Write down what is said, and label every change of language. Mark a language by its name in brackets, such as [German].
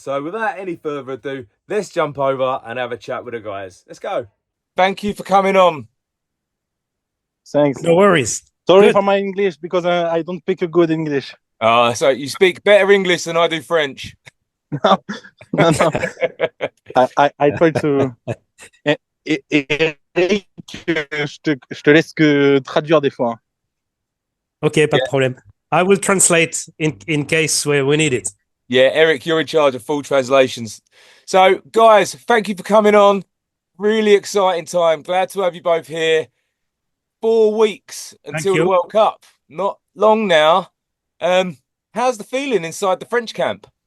[English] So without any further ado, let's jump over and have a chat with the guys. Let's go. Thank you for coming on. Thanks. No worries. Sorry Good. for my English because I don't speak a good English. So you speak better English than I do French. No. I try to. [French] Eric, je te laisse que traduire des fois. Okay, pas de problème. [English] I will translate in case we need it. Yeah, Eric, you're in charge of full translations. So, guys, thank you for coming on. Really exciting time. Glad to have you both here. 4 weeks until the World Cup. Not long now. How's the feeling inside the French camp?